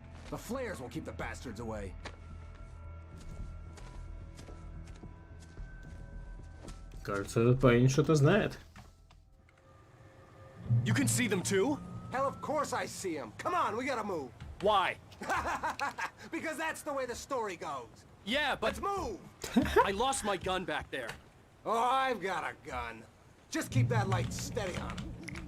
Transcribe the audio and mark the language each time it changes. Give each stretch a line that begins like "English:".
English: The flares will keep the bastards away.
Russian: Кажется, этот парень что-то знает.
English: You can see them too? Hell, of course I see them. Come on, we gotta move. Why? Because that's the way the story goes. Yeah, but... Let's move! I lost my gun back there. Oh, I've got a gun. Just keep that light steady on him.